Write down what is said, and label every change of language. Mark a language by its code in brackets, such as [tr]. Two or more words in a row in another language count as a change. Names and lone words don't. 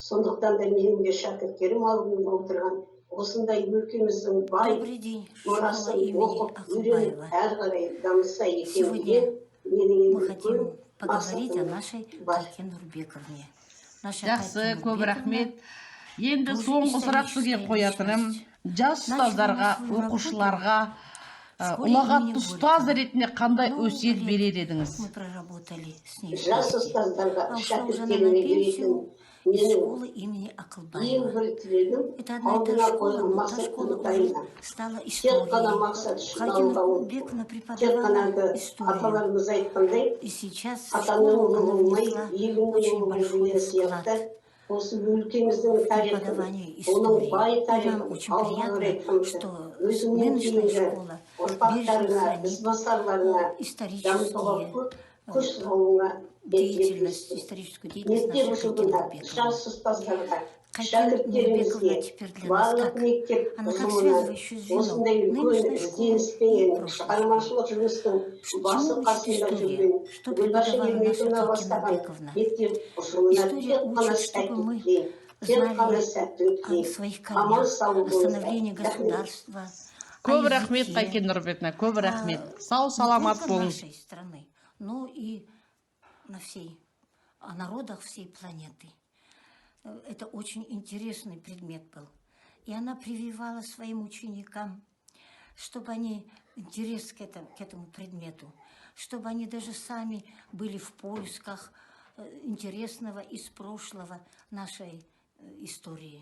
[kk] Сондықтан да менің де шәкірттерім алдымда отырған осындай өлкеміздің бай мұрасын оқып, үйреніп, әрі қарай дамыса екенге менің үлкен мақсатым бар. Жақсы, көп рахмет. Енді соңғы сұрақ сізге қоятыным, жас ұстаздарға, оқушыларға ұлағатты ұстаз ретінде қандай өсиет берер едіңіз? [ru] Мы проработали с ней [kk] Жас [ru] вместе. [kk] ұстаздарға, [ru] А ушла уже она на [kk] шәкірттеріме беретін [ru] пенсию из [kk] менің [ru] школы имени [kk] ең [ru] Акылбаева. [kk] бір тілегім [ru] Это одна и та [kk] алдына [ru] школа, [kk] қойған [ru] но та [kk] мақсаттың [ru] школа уже [kk] тайына. [ru] стала [kk] Тек қана [ru] историей. [kk] мақсат [ru] Хакин [kk] шыңдалуға [ru] Нурбековна [kk] тек қана [ru] преподавала историю. [kk] аталарымыз айтқандай, [ru] И сейчас в [kk] атаның [ru] школу [kk] ұлы [ru] она [kk] болмай, [ru] внесла [kk] елінің [ru] очень [kk] ұлы [ru] большой [kk] болу [ru] вклад [kk] сияқты осы өлкеміздің [ru] в [kk] тарихын, [ru] преподавание [kk] оның [ru] истории. [kk] бай [ru] И нам [kk] тарихын [ru] очень [kk] алға қарай [ru] приятно, [kk] дамытып, [ru] что [kk] өзіңнен [ru] нынешняя [kk] кейінгі [ru] школа бережно [kk] ұрпақтарына, [ru] хранит [kk] ізбасарларына дамытуға [ru] исторические [kk] күш салуына [ru] деятельность, [kk] тілектеспіз. [ru] историческую деятельность [kk] Мектеп [ru] нашей Хакин [kk] ұжымында [ru] Нурбековны. [kk] жас ұстаздарға, [ru] Хакин Нурбековна [kk] шәкірттерімізге [ru] теперь для нас [kk] барлық [ru] как? [kk] мектеп [ru] Она как [kk] ұжымына [ru] связывающее звено [kk] осындай үлкен [ru] нынешней школы [kk] ізденіспен [ru] и прошлой школы. [kk] шығармашылық жұмыстың басы [ru] Чему учит [kk] қасында [ru] история? [kk] жүрген [ru] Что [kk] Гүлбаша [ru] преподавала наша [kk] Ермекова [ru] Хакин [kk] бастаған [ru] Нурбековна? [kk] мектеп ұжымына [ru] История [kk] тек қана [ru] учит, чтобы мы [kk] сәттілік, тек қана [ru] знали [kk] сәттілік [ru] о [kk] тілеймін. [ru] своих [kk] Аман [ru] корнях, [kk] сау [ru] о становлении [kk] болыңыздар. Рахмет. [ru] государства, о [kk] Көп рахмет, [ru] языке, [kk] Хакин Нурбековна, көп рахмет. Сау, [ru] не [kk] саламат [ru] только [kk] болыңыз. [ru] нашей страны, но и о народах всей планеты. Это очень интересный предмет был. И она прививала своим ученикам, чтобы они интерес к этому предмету, чтобы они даже сами были в поисках интересного из прошлого нашей истории.